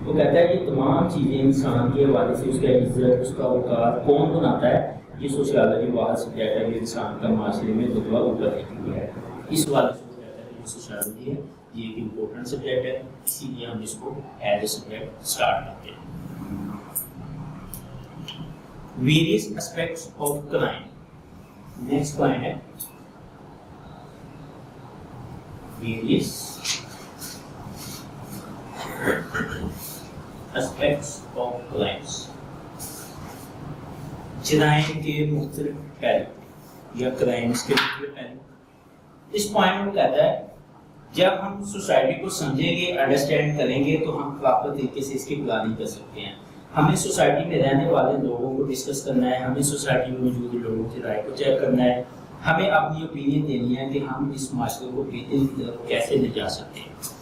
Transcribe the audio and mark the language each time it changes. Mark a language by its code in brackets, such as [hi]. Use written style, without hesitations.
[ur] وہ کہتا ہے یہ تمام چیزیں انسان کے حوالے سے، اس کا عزت، اس کا وقار کون بناتا ہے. یہ سوشیالوجی واحد سبجیکٹ ہے جو انسان کا معاشرے میں رتبہ اوپر رکھتی ہے. اس حوالے سے وہ کہتا ہے کہ سوشیالوجی ہے یہ ایک امپورٹنٹ سبجیکٹ ہے، اسی لیے ہم اس کو [en] as a subject [ur] اسٹارٹ کرتے ہیں. [en] Various aspects of crime. Next point ہے various aspects of crimes. [ur] جرائم کے مختلف پہلو. یا کرائمس کے مختلف پہلو. اس پوائنٹ میں کہتا ہے جب ہم سوسائٹی کو سمجھیں گے انڈرسٹینڈ کریں گے تو ہم پراپر طریقے سے اس کی پلاننگ کر سکتے ہیں. ہمیں سوسائٹی میں رہنے والے لوگوں کو ڈسکس کرنا ہے, ہمیں سوسائٹی میں موجود لوگوں کی رائے کو چیک کرنا ہے, ہمیں اپنی اوپینین دینی ہے کہ ہم اس معاشرے کو بہترین کی طرف کیسے لے جا سکتے ہیں.